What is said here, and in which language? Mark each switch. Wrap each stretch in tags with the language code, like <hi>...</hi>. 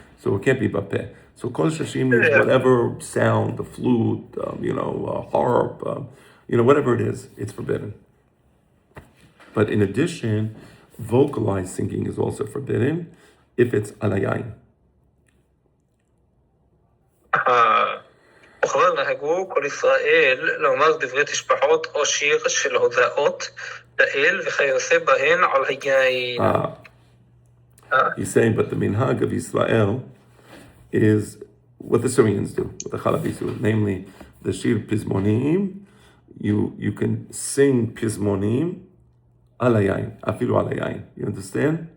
<en>So it can't be bapeh. So kol shashim means Yeah. whatever sound, the flute, harp, whatever it is, it's forbidden. But in addition, vocalized singing is also forbidden if it's alayain.</en> <he>וכבר נהגו כל ישראל לומר דברי תשבחות או שיר של הודאות לאל וכיוצא בהן על היין.</he> <en>He's saying, but the minhag of Israel is what the Syrians do, what the Chalabis do, namely the shir pizmonim. You can sing pizmonim alayain, afilu alayain. You understand?</en>